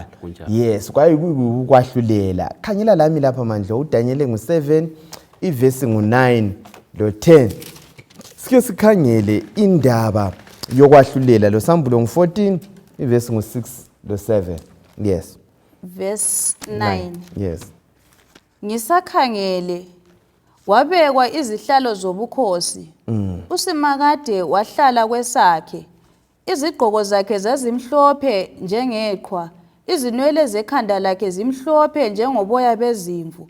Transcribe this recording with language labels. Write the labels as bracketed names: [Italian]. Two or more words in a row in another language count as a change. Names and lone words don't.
[North Ndebele] Yes, kwaye kuyikwahlulela. Khangela lami lapha manje uDaniel ngu7 ivesi ngu9 lo10. Sike sikhangele indaba yokwahlulela lo Sambulo ngu14 ivesi ngu6 lo7. [English] Yes. Verse 9. Yes. [North Ndebele] Ngisakhangele wabekwa izihlalo zobukhosi. Usimakade wahlala kwesakhe. Izigqoko zakhe zazimhlophe njengeqhwa, izinwele zekhanda lakhe zimhlophe njengoboya bezimvu.